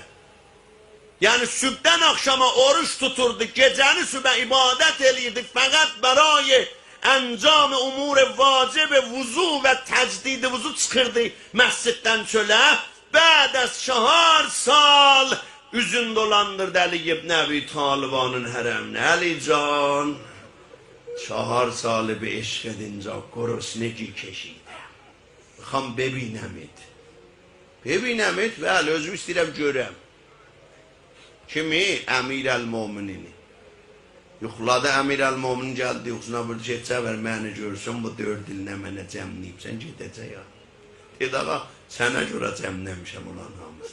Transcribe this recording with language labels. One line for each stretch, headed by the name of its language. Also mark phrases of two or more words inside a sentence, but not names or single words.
Azerbaijani: Yani sübhdən akşama oruç tuturdu, gecəni sübhə ibadət eləyirdi, fəqət
Persian: برای انجام امور واجب
Azerbaijani: vuzu və təcdid vuzu çıxırdı məsciddən çölə.
Persian: بعد از 4 سال
Azerbaijani: üzün dolandırdı Əli ibn Əbi Talibanın hərəminə.
Persian: Əli can 4 salı به عشق اینجا گرسنگی کشیدم، میخوام ببینمت. ببینمت؟ بله،
Azerbaijani: özüm istəyirəm görəm. Kimi? Əmir-əl-Mominin. Yuxladı Əmir-əl-Mominin, gəldi yuxusuna, burada keçəvər məni görsün, bu 4 ilinə mənə cəmləyibsən, gedəcək ya. Dedi, ağa, sənə görə cəmləmişəm olan hamız.